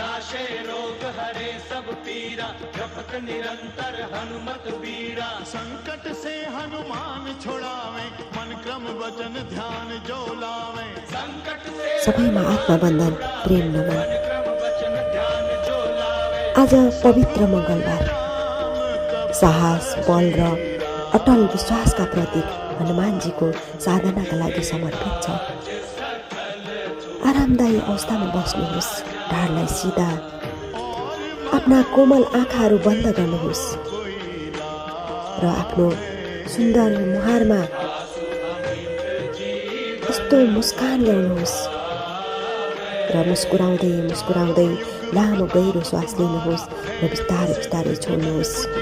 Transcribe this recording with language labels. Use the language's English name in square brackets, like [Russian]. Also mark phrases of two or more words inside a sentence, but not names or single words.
[Awadhi] नाशे रोग हरे सब पीरा, जपत निरंतर हनुमत बीरा। संकट से हनुमान छुड़ावे, मन क्रम वचन ध्यान जो लावे। संकट से [Nepali] सबैमा आत्मबन्धन प्रेम नमन। [Awadhi] मन क्रम वचन ध्यान जो लावे। [Nepali] आज पवित्र मङ्गलबार साहस, बल र अटल विश्वासका प्रतीक हनुमानजीको साधनाका लागि समर्पित छ। आरामदायी अवस्थामा बस्नुहोस्, ढाडलाई सिधा, आफ्ना कोमल आँखाहरू बन्द गर्नुहोस् र आफ्नो सुन्दर मुहारमा यस्तो मुस्कान ल्याउनुहोस् र मुस्कुराउँदै मुस्कुराउँदै लामो गहिरो श्वास लिनुहोस् र बिस्तारै बिस्तारै छोड्नुहोस्।